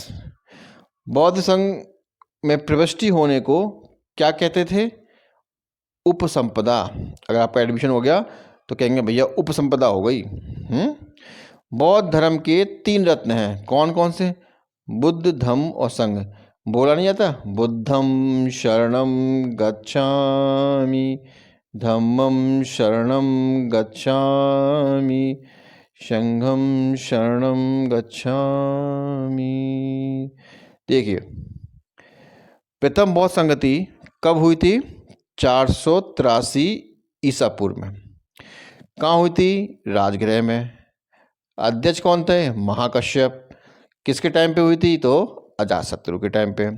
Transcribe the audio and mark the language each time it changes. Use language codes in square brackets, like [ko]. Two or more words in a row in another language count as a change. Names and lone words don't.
[hi] बौद्ध संघ में प्रविष्टि होने को क्या कहते थे? उपसंपदा। अगर आपका एडमिशन हो गया तो कहेंगे भैया उपसंपदा हो गई। बौद्ध धर्म के 3 रत्न हैं। कौन कौन से? बुद्ध, धम्म और संघ। बोला नहीं जाता? [pi] बुद्धं शरणं गच्छामि, धम्मं शरणं गच्छामि, संघं शरणं गच्छामि। [hi] देखिए, प्रथम बौद्ध संगति कब हुई थी? 483 ईसा पूर्व में। कहाँ हुई थी? राजगृह में। अध्यक्ष कौन थे? महाकश्यप। किसके टाइम पे हुई थी? तो अजातशत्रु के टाइम पे।